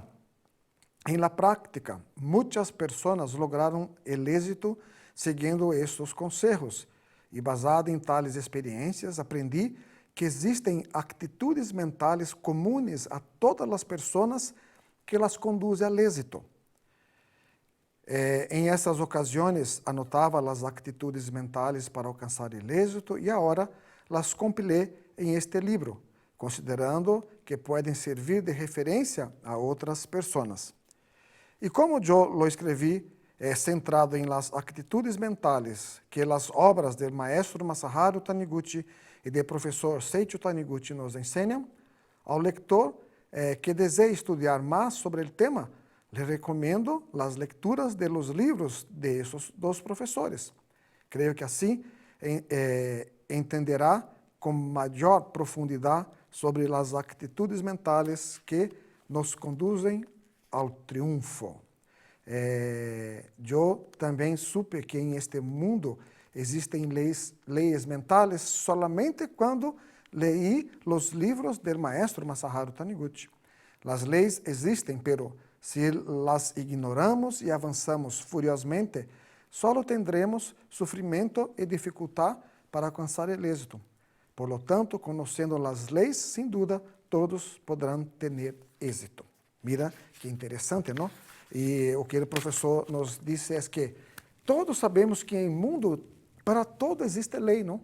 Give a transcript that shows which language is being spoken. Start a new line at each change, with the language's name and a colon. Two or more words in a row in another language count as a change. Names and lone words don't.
Spanish: En la práctica, muchas personas lograron el éxito siguiendo estos consejos y basado en tales experiencias aprendí que existen actitudes mentales comunes a todas las personas que las conducen al éxito.
Portuguese: En essas ocasiões anotava as atitudes mentais para alcançar o êxito e agora las compilei em este livro, considerando que podem servir de referência a outras pessoas. E como eu lo escrevi centrado em las atitudes mentais que as obras do maestro Masaharu Taniguchi e do professor Seicho Taniguchi nos ensinam, ao leitor que deseja estudar mais sobre o tema, le recomendo as lecturas de los livros de esses dos professores. Creio que assim entenderá com maior profundidade sobre as atitudes mentais que nos conduzem ao triunfo. Eu também supe que em este mundo existem leis mentais solamente quando leí os livros do maestro Masaharu Taniguchi. As leis existem, pero se las ignoramos e avançamos furiosamente, solo tendremos sofrimento e dificuldade para alcançar o êxito.
Spanish: Por lo tanto,
Portuguese: conhecendo as leis, sem dúvida, todos poderão ter êxito. Mira que interessante, não? E o que o professor nos disse é que todos sabemos que em mundo, para todo existe lei, não?